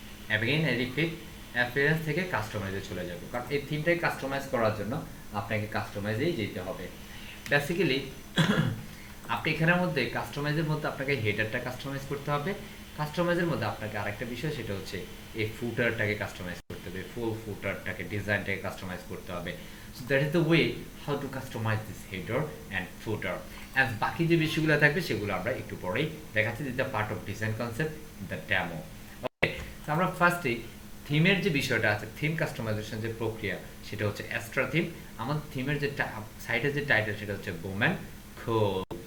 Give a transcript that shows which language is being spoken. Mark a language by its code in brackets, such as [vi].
[en] again I repeat, [bn] appearance থেকে কাস্টমাইজে চলে যাব, কারণ এই থিমটাকে কাস্টমাইজ করার জন্য আপনাকে কাস্টমাইজেই যেতে হবে। বেসিক্যালি আপনি এখানের মধ্যে কাস্টমাইজের মধ্যে আপনাকে হেডারটা কাস্টমাইজ করতে হবে। কাস্টমাইজের মধ্যে আপনাকে আরেকটা বিষয়, সেটা হচ্ছে এই ফুটারটাকে কাস্টমাইজ করতে হবে, ফুল ফুটারটাকে, ডিজাইনটাকে কাস্টমাইজ করতে হবে। [en] So that is the way how to customize this header and footer. [bn] And বাকি যে বিষয়গুলো থাকবে সেগুলো আমরা একটু পরেই দেখাচ্ছি। [en] This the part of design concept, the demo. [bn] ওকে, আমরা ফার্স্টে থিমের যে বিষয়টা আছে, থিম কাস্টমাইজেশন যে প্রক্রিয়া, সেটা হচ্ছে অ্যাস্ট্রা থিম। আমাদের থিমের যে সাইটের যে টাইটেল সেটা হচ্ছে বোম অ্যান্ড কুল।